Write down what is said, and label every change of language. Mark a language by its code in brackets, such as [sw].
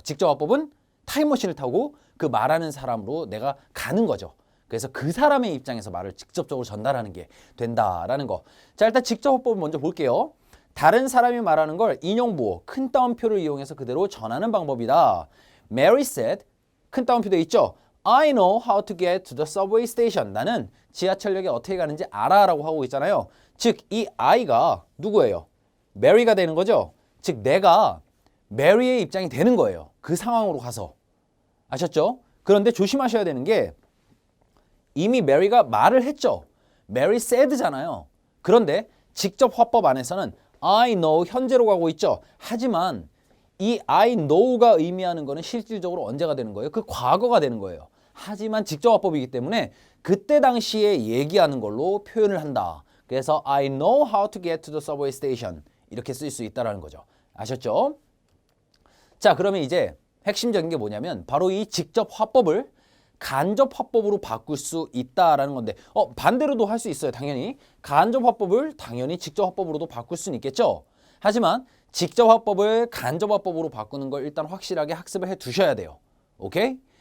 [ko] 직접 화법은 타임머신을 타고 그 말하는 사람으로 내가 가는 거죠. 그래서 그 사람의 입장에서 말을 직접적으로 전달하는 게 된다라는 거. 자, 일단 직접 화법을 먼저 볼게요. 다른 사람이 말하는 걸 인용부호, 큰 따옴표를 이용해서 그대로 전하는 방법이다. [en] Mary said, [ko] 큰 따옴표 돼 있죠? [en] I know how to get to the subway station. [ko] 나는 지하철역에 어떻게 가는지 알아 라고 하고 있잖아요. 즉, 이 I가 누구예요? Mary가 되는 거죠? 즉, 내가 Mary의 입장이 되는 거예요. 그 상황으로 가서. 아셨죠? 그런데 조심하셔야 되는 게 이미 메리가 말을 했죠. [en] Mary said [ko] 잖아요. 그런데 직접 화법 안에서는 [en] I know [ko] 현재로 가고 있죠. 하지만 이 [en] I know [ko] 가 의미하는 거는 실질적으로 언제가 되는 거예요? 그 과거가 되는 거예요. 하지만 직접 화법이기 때문에 그때 당시에 얘기하는 걸로 표현을 한다. 그래서 [en] I know how to get to the subway station [ko] 이렇게 쓸 수 있다는 거죠. 아셨죠? 자, 그러면 이제 핵심적인 게 뭐냐면 바로 이 직접 화법을 간접 화법으로 바꿀 수 있다라는 건데 반대로도 할 수 있어요. 당연히 간접 화법을 당연히 직접 화법으로도 바꿀 수는 있겠죠. 하지만 직접 화법을 간접 화법으로 바꾸는 걸 일단 확실하게 학습을 해 두셔야 돼요. 오케이?